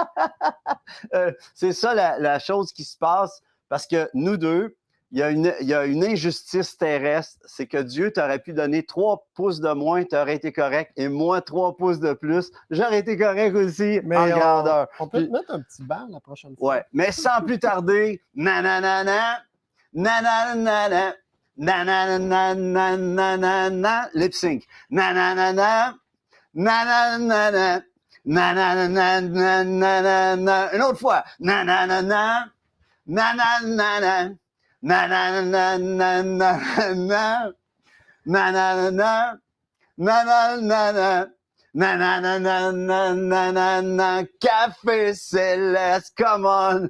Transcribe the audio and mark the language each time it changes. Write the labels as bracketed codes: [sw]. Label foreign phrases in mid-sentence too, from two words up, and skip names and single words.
[fr] C'est ça la chose qui se passe parce que nous deux, il y a une injustice terrestre. C'est que Dieu t'aurait pu donner 3 pouces de moins, tu aurais été correct, et moi 3 pouces de plus, j'aurais été correct aussi en Mais grandeur. on peut te Puis, mettre un petit banc la prochaine fois. ouais, mais sans plus tarder, nananana, nananana, nananana, [en] lip sync. Nananana, nananana, nananana, [fr] une autre fois. Nananana, nananana, nananana, nananana, nananana. Nananana, [en] Café Céleste, come on!